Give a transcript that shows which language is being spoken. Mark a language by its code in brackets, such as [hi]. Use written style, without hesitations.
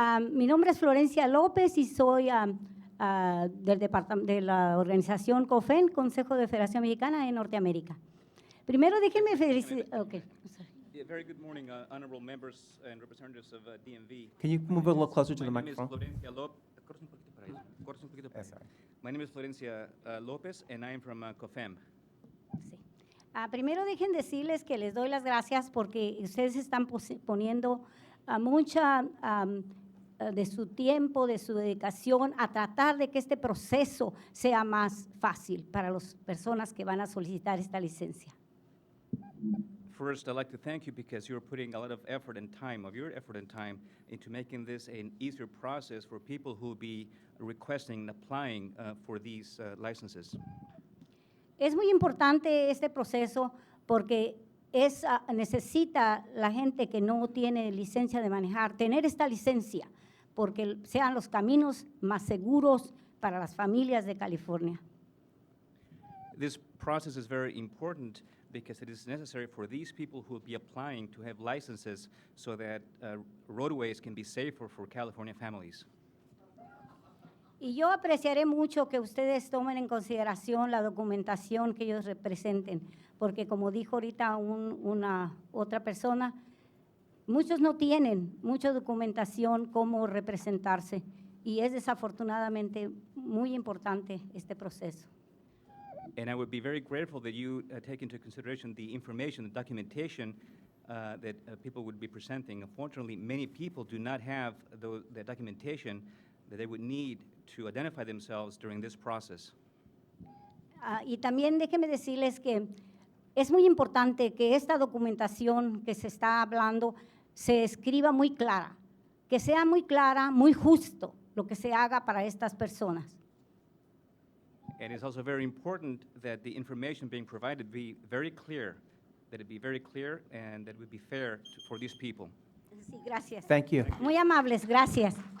[es] Mi nombre es Florencia López y soy de la organización COFEN, Consejo de Federación Mexicana en Norteamérica. Primero déjenme felicitar. Okay. [en] Yeah, very good morning, honorable members and representatives of DMV. Can you move a little closer to the My name is microphone? Florencia López. My name is Florencia López, and I am from COFEM. [es] Sí. Primero dejen decirles que les doy las gracias porque ustedes están poniendo mucha de su tiempo, de su dedicación a tratar de que este proceso sea más fácil para las personas que van a solicitar esta licencia. [en] First, I'd like to thank you because you're putting a lot of effort and time, into making this an easier process for people who will be requesting and applying for these licenses. [es] Es muy importante este proceso porque necesita la gente que no tiene licencia de manejar tener esta licencia porque sean los caminos más seguros para las familias de California. [en] This process is very important because it is necessary for these people who will be applying to have licenses so that roadways can be safer for California families. [es] Y yo apreciaré mucho que ustedes tomen en consideración la documentación que ellos representen, porque como dijo ahorita una otra persona, muchos no tienen mucha documentación cómo representarse y es desafortunadamente muy importante este proceso. [en] And I would be very grateful that you take into consideration the information, the documentation that people would be presenting. Unfortunately, many people do not have the documentation that they would need to identify themselves during this process. [es] Y también déjenme decirles que es muy importante que esta documentación que se está hablando se escriba muy clara, que sea muy clara, muy justo lo que se haga para estas personas. [en] And it's also very important that the information being provided be very clear, that it be very clear and that it would be fair for these people. [es] Sí, gracias. [en] Thank you. [es] Muy amables, gracias.